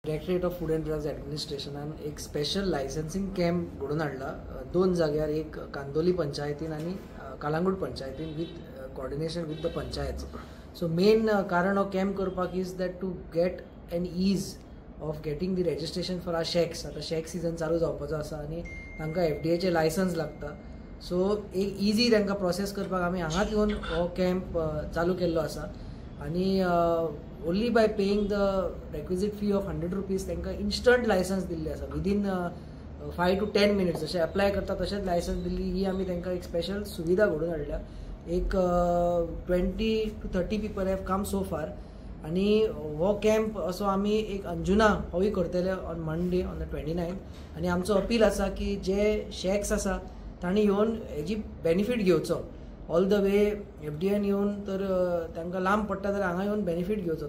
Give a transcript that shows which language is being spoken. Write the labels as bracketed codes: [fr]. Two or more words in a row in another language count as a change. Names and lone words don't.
[kok] डायरेक्टरेट ऑफ फूड अँड ड्रग्स ॲडमिनिस्ट्रेशनान एक [en] special licensing camp [kok] घडोवन हाडला 2 जाग्यार, एक कांदोली पंचायतीन आनी कालांगूट पंचायतीन [en] with coordination with the panchayat. So main [kok] कारण हो कॅम्प करपाक [en] is that to get an ease of getting the registration for our shacks. [kok] आतां शेक सीजन चालू जावपाचो आसा आनी तांकां FDAचें लायसन्स लागता. सो एक इजी तांकां प्रोसेस करपाक आमी हांगाच येवन हो कॅम्प चालू केल्लो आसा आनी [en] only by paying the requisite fee of 100 rupees [kok] तांकां [en] instant license [kok] दिल्ली आसा. [en] within 5 to 10 minutes [kok] जशें अप्लाय करता तशेंच लायसन्स दिल्ली. ही आमी तांकां एक स्पेशल सुविधा घडोवन हाडल्या. [en] एक 20 to 30 people have come so far. [kok] आनी हो कॅम्प असो आमी एक अंजुना होय करतले [en] on Monday on the 29th. [kok] आनी आमचो अपील आसा की जे शेक्स आसा तांणी येवन हेजी बेनिफीट घेवचो. [en] all the way [kok] FDAन येवन तर तांकां लांब पडटा जाल्यार हांगा येवन बेनिफीट घेवचो.